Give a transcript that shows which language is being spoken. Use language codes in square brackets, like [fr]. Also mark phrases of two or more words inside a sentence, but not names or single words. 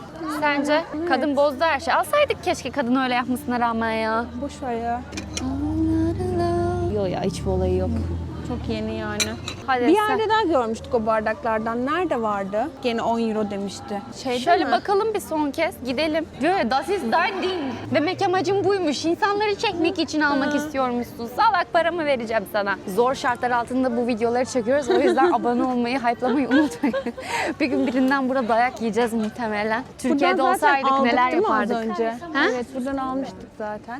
[tr] Sence? Kadın bozdu her şeyi. Alsaydık keşke kadın öyle yapmasına rağmen ya. Boş ver ya. Yok ya hiçbir olayı yok. Çok yeni yani. Hadi Bir sen- yerde daha görmüştük o bardaklardan. Nerede vardı? Gene 10 euro demişti. Şeyde Şöyle mi? bakalım bir son kez gidelim. Diyor [de] das ist dein Ding. [tr] Demek amacım buymuş. İnsanları çekmek için almak istiyormuşsun. Salak paramı vereceğim sana. Zor şartlar altında bu videoları çekiyoruz. O yüzden abone olmayı, hype'lamayı unutmayın. Bir gün birinden burada dayak yiyeceğiz muhtemelen. Türkiye'de Buradan zaten olsaydık aldık neler değil mi az yapardık? önce? Ha? Evet buradan almıştık zaten.